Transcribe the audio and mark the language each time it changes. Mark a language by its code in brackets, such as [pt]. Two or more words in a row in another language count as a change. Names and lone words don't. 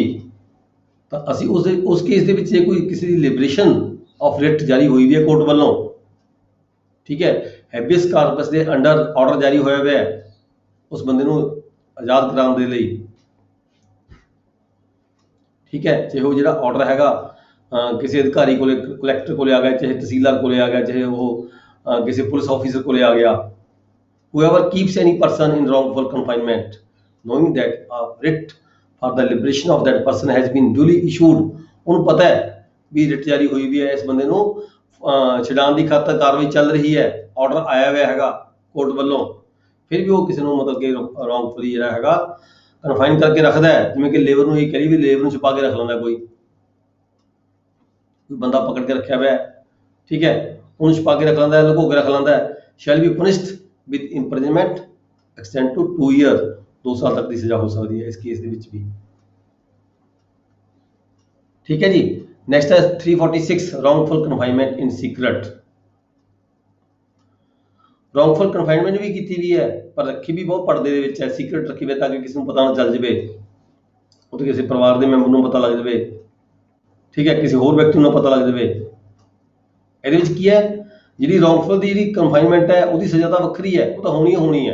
[pa] ਤਾਂ ਅਸੀਂ ਉਸ ਕੇਸ ਦੇ ਵਿੱਚ ਜੇ ਕੋਈ ਕਿਸੇ ਦੀ [en] liberation of writ [pa] ਜਾਰੀ ਹੋਈ ਵੀ ਹੈ ਕੋਰਟ ਵੱਲੋਂ, ਠੀਕ ਹੈ, ਹੈਬੀਅਸ ਕਾਰਪਸ ਦੇ [en] under order [pa] ਜਾਰੀ ਹੋਇਆ ਹੋਇਆ ਹੈ ਉਸ ਬੰਦੇ ਨੂੰ ਆਜ਼ਾਦ ਕਰਾਉਣ ਦੇ ਲਈ, ਠੀਕ ਹੈ। ਚਾਹੇ ਉਹ ਜਿਹੜਾ ਆਰਡਰ ਹੈਗਾ ਕਿਸੇ ਅਧਿਕਾਰੀ ਕੋਲੇ, ਕਲੈਕਟਰ ਕੋਲੇ ਆ ਗਿਆ, ਚਾਹੇ ਤਹਿਸੀਲਦਾਰ ਕੋਲੇ ਆ ਗਿਆ, ਚਾਹੇ ਉਹ ਕਿਸੇ [en] police officer [pa] ਕੋਲੇ ਆ ਗਿਆ। [en] whoever keeps any person in wrongful confinement knowing that a writ for the liberation of that person has been duly issued, [pa] ਉਹਨੂੰ ਪਤਾ ਹੈ ਵੀ ਰਿਟ ਜਾਰੀ ਹੋਈ ਵੀ ਹੈ, ਇਸ ਬੰਦੇ ਨੂੰ ਛਡਾਉਣ ਦੀ ਖਾਤਰ ਕਾਰਵਾਈ ਚੱਲ ਰਹੀ ਹੈ, ਆਰਡਰ ਆਇਆ ਹੋਇਆ ਹੈਗਾ ਕੋਰਟ ਵੱਲੋਂ, ਫਿਰ ਵੀ ਉਹ ਕਿਸੇ ਨੂੰ ਮਤਲਬ ਕਿ ਰੌਂਗਫੁਲੀ ਜਿਹੜਾ ਹੈਗਾ ਕਨਫਾਈਨ ਕਰਕੇ ਰੱਖਦਾ ਹੈ। ਜਿਵੇਂ ਕਿ ਲੇਬਰ ਨੂੰ ਇਹ ਕਰੀ ਵੀ ਲੇਬਰ ਨੂੰ ਛੁਪਾ ਕੇ ਰੱਖ ਲੈਂਦਾ, ਕੋਈ ਬੰਦਾ ਪਕੜ ਕੇ ਰੱਖਿਆ ਹੋਇਆ, ਠੀਕ ਹੈ, ਉਹਨੂੰ ਛੁਪਾ ਕੇ ਰੱਖ ਲੈਂਦਾ, ਲੁਕੋ ਕੇ ਰੱਖ ਲੈਂਦਾ ਹੈ। [en] shall be punished with imprisonment extend to 2 year, [pa] 2 ਸਾਲ ਤੱਕ ਦੀ ਸਜ਼ਾ ਹੋ ਸਕਦੀ ਹੈ ਇਸ ਕੇਸ ਦੇ ਵਿੱਚ ਵੀ, ਠੀਕ ਹੈ ਜੀ। [en] ਨੈਕਸਟ ਹੈ 346 wrongful confinement in secret। wrongful confinement [pa] ਵੀ ਕੀਤੀ ਵੀ ਹੈ, ਪਰ ਰੱਖੀ ਵੀ ਬਹੁਤ ਪਰਦੇ ਦੇ ਵਿੱਚ ਹੈ, ਸੀਕ੍ਰੇਟ ਰੱਖੀ ਹੋਈ ਤਾਂ ਕਿ ਕਿਸੇ ਨੂੰ ਪਤਾ ਨਾ ਚੱਲ ਜਾਵੇ, ਉਹ ਕਿਸੇ ਪਰਿਵਾਰ ਦੇ ਮੈਂਬਰ ਨੂੰ ਪਤਾ ਲੱਗ ਜਾਵੇ, ਠੀਕ ਹੈ, ਕਿਸੇ ਹੋਰ ਵਿਅਕਤੀ ਨੂੰ ਪਤਾ ਲੱਗ ਜਾਵੇ। ਇਹਦੇ ਵਿੱਚ ਕੀ ਹੈ, ਜਿਹੜੀ wrongful ਦੀ ਜਿਹੜੀ ਕਨਫਾਈਨਮੈਂਟ ਹੈ ਉਹਦੀ ਸਜ਼ਾ ਤਾਂ ਵੱਖਰੀ ਹੈ, ਉਹ ਤਾਂ ਹੋਣੀ ਹੈ।